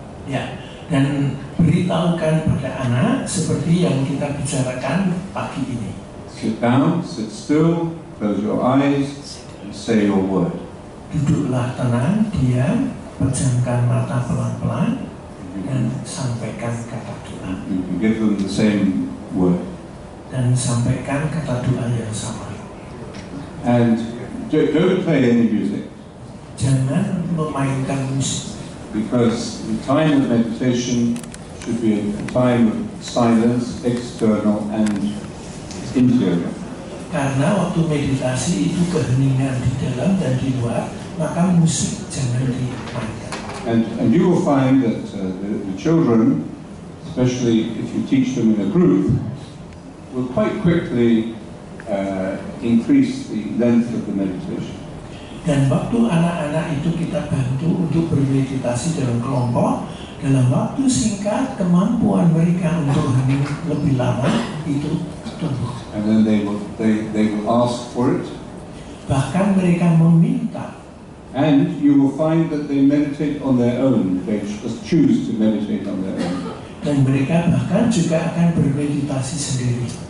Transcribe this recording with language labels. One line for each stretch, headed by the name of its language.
Indonesian: Ya, dan beritahukan pada anak seperti yang kita bicarakan pagi ini.
English: Sit down, sit still, close your eyes, and say your word.
Indonesian: Duduklah tenang, diam, pejamkan mata pelan-pelan, dan sampaikan kata doa.
English: You can give them the same word.
Indonesian: Dan sampaikan kata doa yang sama.
English: And don't play any music.
Indonesian: Jangan memainkan musik.
English: Because the time of meditation should be a time of silence, external and interior.
Indonesian: Karena waktu meditasi itu keheningan di dalam dan di luar, maka musik jangan dimainkan.
English: And you will find that the children, especially if you teach them in a group, will quite quickly increase the length of the meditation.
Indonesian: Dan waktu anak-anak itu kita bantu untuk bermeditasi dalam kelompok, dalam waktu singkat kemampuan mereka untuk hening lebih lama itu tumbuh.
English: And then they will ask for it.
Indonesian: Bahkan mereka meminta.
English: And you will find that they meditate on their own. They just choose to meditate on their own.
Indonesian: Dan mereka bahkan juga akan bermeditasi sendiri.